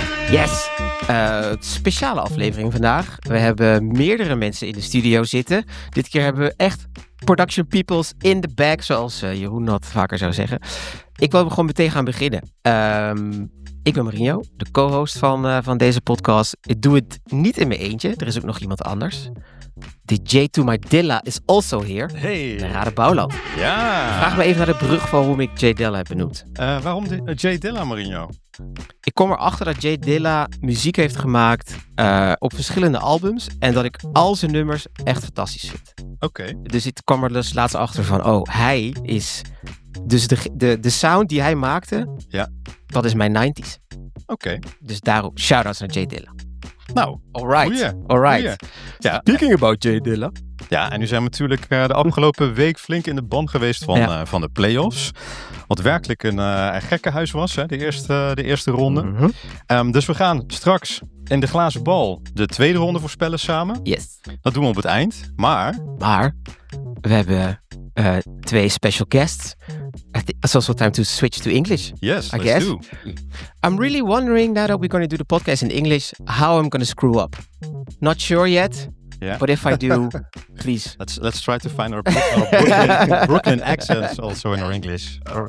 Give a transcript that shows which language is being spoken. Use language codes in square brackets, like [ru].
[nl] Yes, speciale aflevering vandaag. We hebben meerdere mensen in de studio zitten. Dit keer hebben we echt [en] production peoples in the bag, [nl] zoals Jeroen dat vaker zou zeggen. Ik wil gewoon meteen gaan beginnen. Ik ben Marinho, de co-host van deze podcast. Ik doe het niet in mijn eentje, er is ook nog iemand anders. [en] The J to my Dilla is also here. Hey. [nl] Narada Bouwland. Ja. Vraag me even naar de brug van waarom ik J Dilla heb benoemd. Waarom J Dilla, Marinho? Ik kom erachter dat J Dilla muziek heeft gemaakt op verschillende albums. En dat ik al zijn nummers echt fantastisch vind. Oké. Dus ik kwam er dus laatst achter van, hij is... Dus de sound die hij maakte, ja. Dat is mijn 90s. Oké. Dus daarom, shout-outs naar J Dilla. Nou, [en] alright. [nl] Ja. [en] Speaking about J Dilla. [nl] Ja, en nu zijn we natuurlijk de afgelopen week flink in de ban geweest van de play-offs. Wat werkelijk een gekkenhuis was, hè, de eerste ronde. Mm-hmm. Dus we gaan straks in de glazen bal de tweede ronde voorspellen samen. [en] Yes. [nl] Dat doen we op het eind, maar we hebben twee special guests. [en] It's also time to switch to English. Yes, I let's guess. do. I'm really wondering now that we're going to do the podcast in English, how I'm going to screw up. Not sure yet. Yeah. But if I do, please. Let's try to find our Brooklyn accents also in our English.